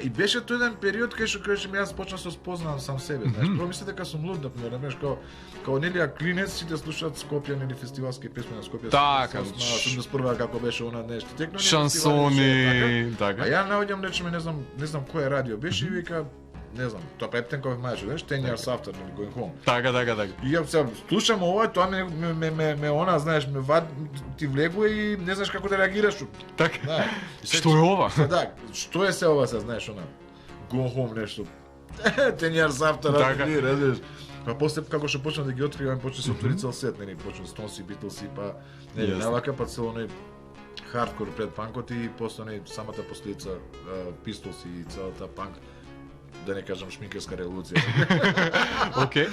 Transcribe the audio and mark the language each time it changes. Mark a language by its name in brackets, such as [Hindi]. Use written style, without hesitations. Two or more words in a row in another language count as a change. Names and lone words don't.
[Macedonian] И беше тој еден период кај што јас почнав да спознавам сам себе, знаеш. Прво мислев дека сум луд, например, знаеш, као нели клинец сите слушаат Скопје, нели фестивалски песни на Скопје. Така. 81 како беше она нешто. Текно Шансони, така. А ја наоѓам, речеме, не знам кој радио беше и вика, не знам, тоа Пептенков мајче, знаеш, 10 years after, нели, going home. Така. И ја се слушам ова, тоа ме она, знаеш, ме ти влегува и не знаеш како да реагираш. Така. Да. Што е ова? Да, што е се ова се, знаеш, она, go home нешто. 10 years after, Така. разбираш. Па после како што почна да ги откривам, почна се отвори цел сет, нели, почна Stones и Beatles и па нели, Јасно. навака па цел оној хардкор пред панкот и после оној самата последица Pistols и целата панк, да не кажам шминкерска револуција. Океј.